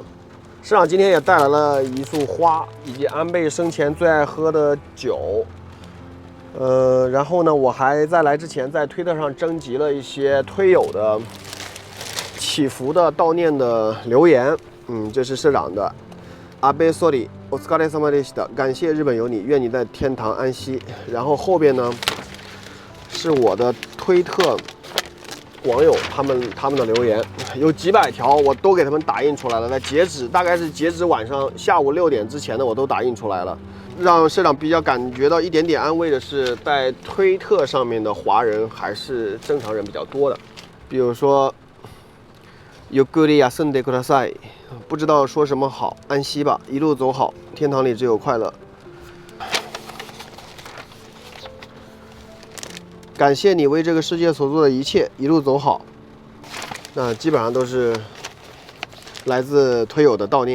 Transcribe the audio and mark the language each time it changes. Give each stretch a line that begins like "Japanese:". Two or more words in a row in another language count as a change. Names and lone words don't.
Chinese: 市长今天也带来了一束花，以及安倍生前最爱喝的酒。然后呢，我还在来之前在推特上征集了一些推友的祈福的悼念的留言。这是社长的
Japanese: 安倍総理お疲れ様でした，
Chinese: 感谢日本有你，愿你在天堂安息。然后后边呢是我的推特网友他们的留言，有几百条，我都给他们打印出来了。在大概是截止晚上下午6点之前的，我都打印出来了。让社长比较感觉到一点点安慰的是，在推特上面的华人还是正常人比较多的。比如说
Japanese: ゆっくり休んでください，
Chinese: 不知道说什么好，安息吧，一路走好，天堂里只有快乐。感谢你为这个世界所做的一切，一路走好。那基本上都是来自推友的悼念。